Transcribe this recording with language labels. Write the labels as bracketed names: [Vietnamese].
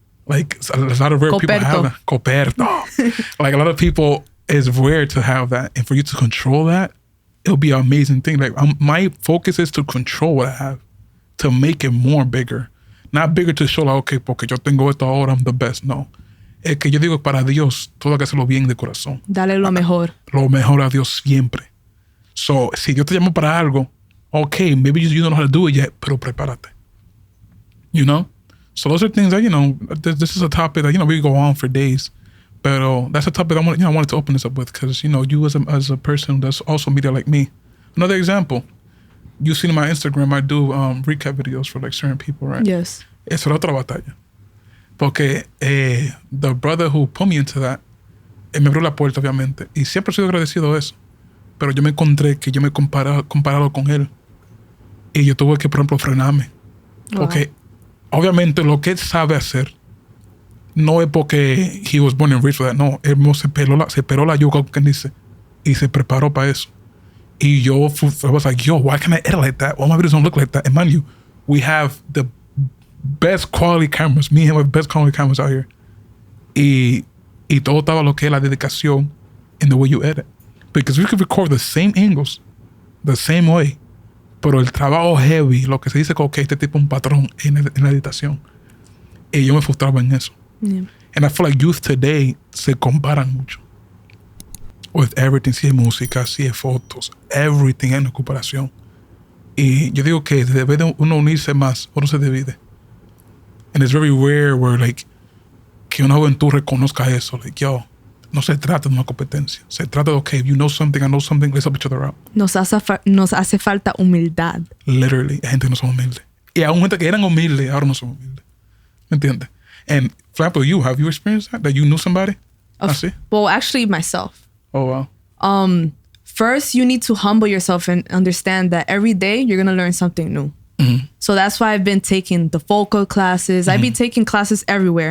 [English] Like, a lot of rare people have that. Coperto. Like, a lot of people, it's rare to have that. And for you to control that, it'll be an amazing thing. Like, my focus is to control what I have, to make it more bigger. Not bigger to show, like, okay, porque yo tengo esto ahora, I'm the best. No. [Spanish] Es que yo digo, para Dios, todo hay que hacerlo bien de corazón. Dale lo mejor. Lo mejor a Dios siempre. So, si Dios te llama para algo, okay, maybe you don't know how to do it yet, pero prepárate. [English] So those are things that, this is a topic that, we go on for days. Pero that's a topic I wanted to open this up with because, you as a person that's also media like me. Another example, you've seen in my Instagram, I do recap videos for like certain people, right? Yes. [Spanish] Eso era otra batalla. Porque the brother who put me into that, me abrió la puerta, obviamente. Y siempre he sido agradecido de eso. Pero yo me encontré que yo me he comparado con él. Y yo tuve que, por ejemplo, frenarme. Porque, obviamente, lo que él sabe hacer no es porque he was born and raised for that. No, él mismo se peló la yuca, como quien dice. Y se preparó para eso. [English] Y yo was like, yo, why can't I edit like that? Why my videos don't look like that? And mind you, we have the best quality cameras. Me and him have the best quality cameras out here. [Spanish] Y todo estaba lo que es la dedicación in the way you edit. [English] Because we could record the same angles, the same way. [Spanish] Pero el trabajo heavy, lo que se dice que este tipo es un patrón en la editación. Y yo me frustraba en eso. [English] Yeah. And I feel like youth today se comparan mucho. [Spanish] With everything, si es música, si es fotos, everything en la comparación. Y yo digo que debe de uno unirse más, uno se divide. [English] And it's very rare where, like, que una juventud reconozca eso. [Spanish] Like, yo, no se trata de una competencia. [English] Se trata de, okay, if you know something, I know something, let's help each other out. [Spanish] Nos hace falta humildad. Literally, hay gente que no son humildes. Y aún gente que eran humildes, ahora no son humildes. ¿Me entiendes? [English] And for example, have you experienced that you knew somebody? Well, actually myself. Oh, wow. First, you need to humble yourself and understand that every day you're going to learn something new. Mm-hmm. So that's why I've been taking the vocal classes. Mm-hmm. I've been taking classes everywhere.